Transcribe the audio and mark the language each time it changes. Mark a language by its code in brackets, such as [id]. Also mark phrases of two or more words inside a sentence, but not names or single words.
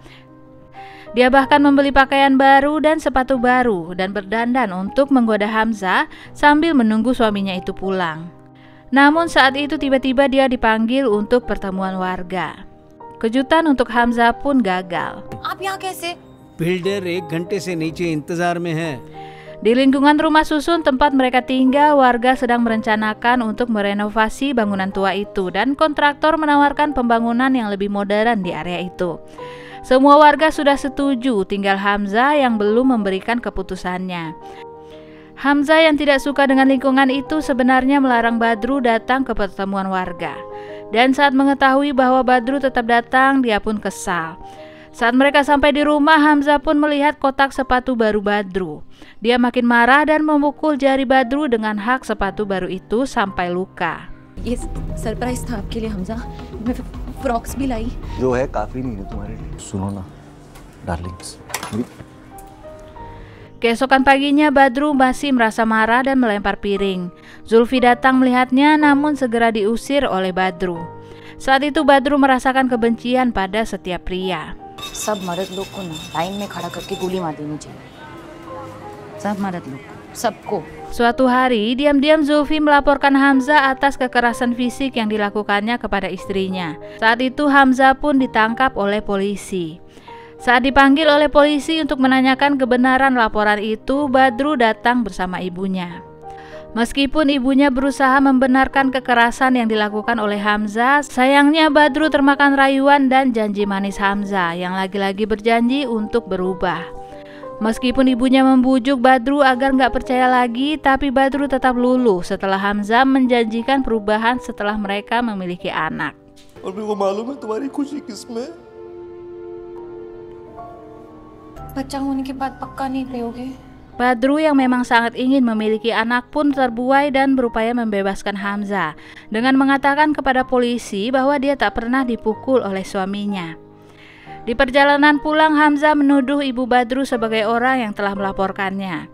[id] Dia bahkan membeli pakaian baru dan sepatu baru dan berdandan untuk menggoda Hamzah sambil menunggu suaminya itu pulang. Namun saat itu tiba-tiba dia dipanggil untuk pertemuan warga. Kejutan untuk Hamzah pun gagal. [hi] आप यहाँ कैसे? बिल्डर 1 घंटे से नीचे इंतजार में है. [id] Di lingkungan rumah susun tempat mereka tinggal, warga sedang merencanakan untuk merenovasi bangunan tua itu dan kontraktor menawarkan pembangunan yang lebih modern di area itu. Semua warga sudah setuju, tinggal Hamzah yang belum memberikan keputusannya. Hamzah yang tidak suka dengan lingkungan itu sebenarnya melarang Badru datang ke pertemuan warga. Dan saat mengetahui bahwa Badru tetap datang, dia pun kesal. Saat mereka sampai di rumah, Hamzah pun melihat kotak sepatu baru Badru. Dia makin marah dan memukul jari Badru dengan hak sepatu baru itu sampai luka. [hi] ये सरप्राइज था आपके लिए हमजा. मैं फ्रॉक्स भी लाई. जो है काफी नहीं है तुम्हारे लिए. सुनो ना, darlings. [id] Keesokan paginya Badru masih merasa marah dan melempar piring. Zulfi datang melihatnya namun segera diusir oleh Badru. Saat itu Badru merasakan kebencian pada setiap pria. [hi] सब मर्द लोग को ना लाइन में खड़ा करके गोली मार देनी चाहिए. सब मर्द लोग को, सबको. [id] Suatu hari, diam-diam Zulfi melaporkan Hamzah atas kekerasan fisik yang dilakukannya kepada istrinya. Saat itu Hamzah pun ditangkap oleh polisi. Saat dipanggil oleh polisi untuk menanyakan kebenaran laporan itu, Badru datang bersama ibunya. Meskipun ibunya berusaha membenarkan kekerasan yang dilakukan oleh Hamzah, sayangnya Badru termakan rayuan dan janji manis Hamzah yang lagi-lagi berjanji untuk berubah. Meskipun ibunya membujuk Badru agar nggak percaya lagi, tapi Badru tetap luluh setelah Hamzah menjanjikan perubahan setelah mereka memiliki anak. [hi] बच्चा होने के बाद पक्का नहीं रहोगे. [id] Badru yang memang sangat ingin memiliki anak pun terbuai dan berupaya membebaskan Hamzah dengan mengatakan kepada polisi bahwa dia tak pernah dipukul oleh suaminya. Di perjalanan pulang, Hamzah menuduh ibu Badru sebagai orang yang telah melaporkannya.